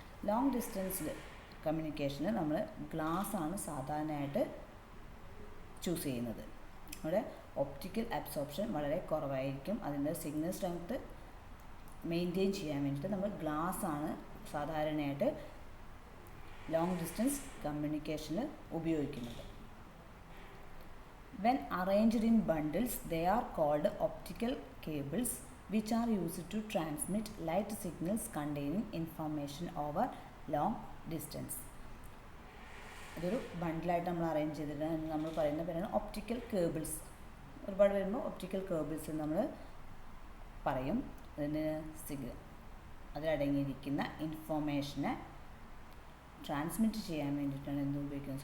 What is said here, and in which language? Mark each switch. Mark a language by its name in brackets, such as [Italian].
[Malayalam] Long ഡിസ്റ്റൻസിൽ കമ്മ്യൂണിക്കേഷന് നമ്മൾ ഗ്ലാസ്സാണ് സാധാരണയായിട്ട് choose ചെയ്യുന്നത്. അവിടെ ഒപ്റ്റിക്കൽ അബ്സോർപ്ഷൻ വളരെ കുറവായിരിക്കും. അതിൻ്റെ സിഗ്നൽ സ്ട്രെങ്ത് മെയിൻറ്റെയിൻ ചെയ്യാൻ വേണ്ടിയിട്ട് നമ്മൾ ഗ്ലാസ്സാണ് സാധാരണയായിട്ട് ലോങ് ഡിസ്റ്റൻസ് കമ്മ്യൂണിക്കേഷനിൽ ഉപയോഗിക്കുന്നത്. [English] When arranged in bundles, they are called optical cables, which are used to transmit light signals containing information over long distance. [Malayalam] ഇതൊരു ബണ്ടിലായിട്ട് നമ്മൾ അറേഞ്ച് ചെയ്തിട്ട് നമ്മൾ പറയുന്ന പേരാണ് ഒപ്റ്റിക്കൽ കേബിൾസ്. ഒരുപാട് വരുമ്പോൾ ഒപ്റ്റിക്കൽ കേബിൾസ് നമ്മൾ പറയും. അതിന് അതിലടങ്ങിയിരിക്കുന്ന ഇൻഫോർമേഷനെ ട്രാൻസ്മിറ്റ് ചെയ്യാൻ വേണ്ടിയിട്ടാണ് എന്ത് ഉപയോഗിക്കുന്നത്?